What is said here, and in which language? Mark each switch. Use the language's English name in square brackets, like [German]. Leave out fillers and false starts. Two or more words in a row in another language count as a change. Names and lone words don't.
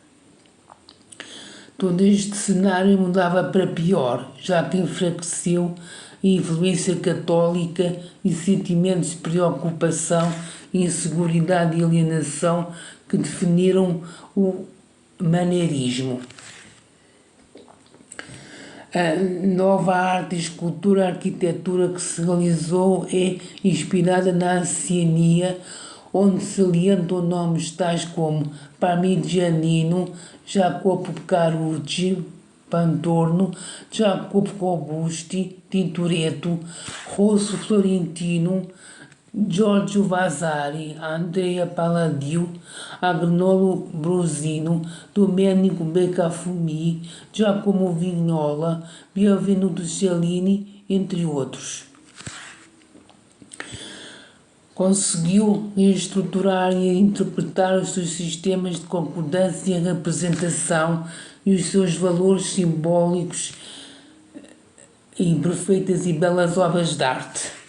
[Portuguese] Todo este cenário mudava para pior, já que enfraqueceu a influência católica e sentimentos de preocupação, inseguridade e alienação que definiram o maneirismo. A nova arte, escultura, arquitetura que se realizou é inspirada na Oceania, onde se salientam nomes tais como Parmigianino, Jacopo Carucci, Pantorno, Jacopo Robusti, Tintoretto, Rosso Florentino, Giorgio Vasari, Andrea Palladio, Agnolo Brosino, Domenico Beccafumi, Giacomo Vignola, Benvenuto Cellini, entre outros. Conseguiu estruturar e interpretar os seus sistemas de concordância e representação e os seus valores simbólicos em perfeitas e belas obras de arte.